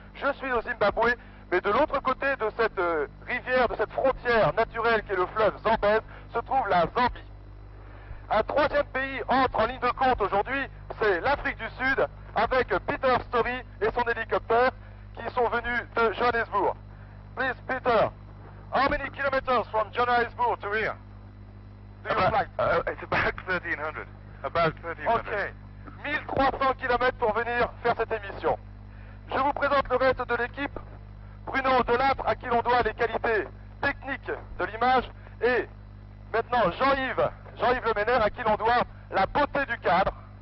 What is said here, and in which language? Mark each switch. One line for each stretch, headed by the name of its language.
French: Je suis au Zimbabwe, mais de l'autre côté de cette rivière, de cette frontière naturelle qui est le fleuve Zambèze, se trouve la Zambie. Un troisième pays entre en ligne de compte aujourd'hui, c'est l'Afrique du Sud, avec Peter Story et son hélicoptère qui sont venus de Johannesburg.
English: Please, Peter, how many kilometers from Johannesburg to here? Do you fly? It's about 1,300. About 1,300. Ok.
French: 1300 km pour venir faire cette émission. Je vous présente le reste de l'équipe. Bruno Delattre, à qui l'on doit les qualités techniques de l'image, et maintenant Jean-Yves Le Ménère, à qui l'on doit la beauté du cadre.